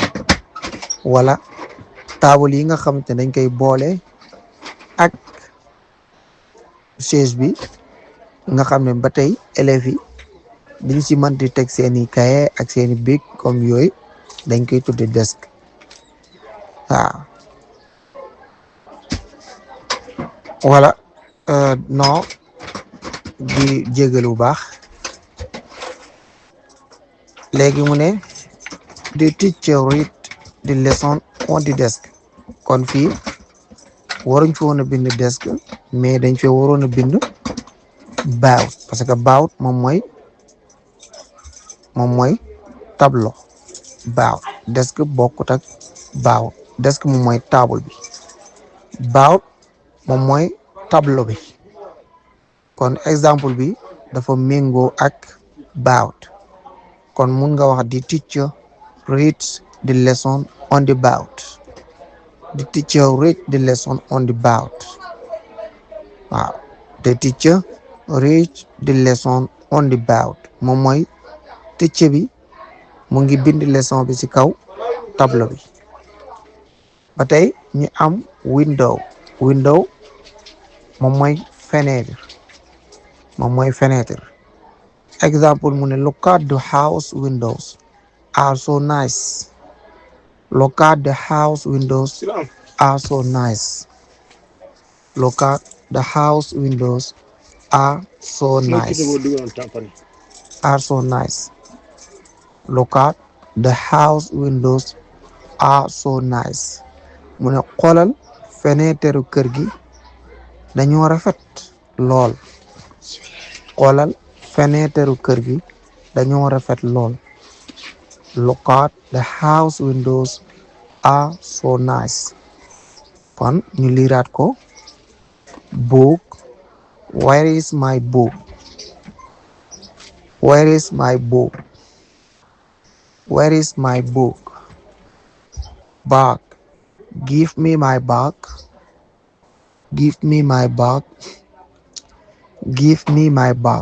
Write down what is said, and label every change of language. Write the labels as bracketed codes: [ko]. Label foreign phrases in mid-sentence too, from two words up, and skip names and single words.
[wo] wala taabul yi nga xamante dañ koy boole ak chaise bi nga xam ne ba tey élèves yi dañ ci mën di teg seeni cahier ak seeni bic comme yooyu dañ koy tuddee desk. waaw wala non di jégalu bu baax. [en] léegi mu ne the teacher read the lesson on the desk. [wo] kon fii waruñ fi woon a bind desk mais dañ fee waroon a bind bout, [fr] parce que [wo] bout moom mooy tableau. [en] bout desk [wo] bokkut ak bout. desk moom mooy table bi, bout moom mooy tableau bi. kon exemple bi dafa méngoo ak bout. kon mun nga wax [en] the teacher reads the lesson on the bout, the teacher read the lesson on the bout. [wo] waaw [en] the teacher read the lesson on the bout [wo] moom mooy teacher bi mu ngi bind leçon bi ci kaw tableau bi. ba tey ñu am window, window moom mooy fenêtre, moom mooy fenêtre. Exemple mu ne [en] look at the house windows are so nice, look at the house windows are so nice, look at the house windows are so nice, are so nice, look at the house windows are so nice. [wo] mu ne xoolal fenêtre kër gi dañoo rafet lool, xoolal fenêtre kër gi dañoo rafet lool. [en] look at the house windows are so nice, [wo] kon ñu liiraat ko. [en] Book. Where is my book? Where is my book? Where is my book? Bag. Give me my bag. Give me my bag. Give me my bag.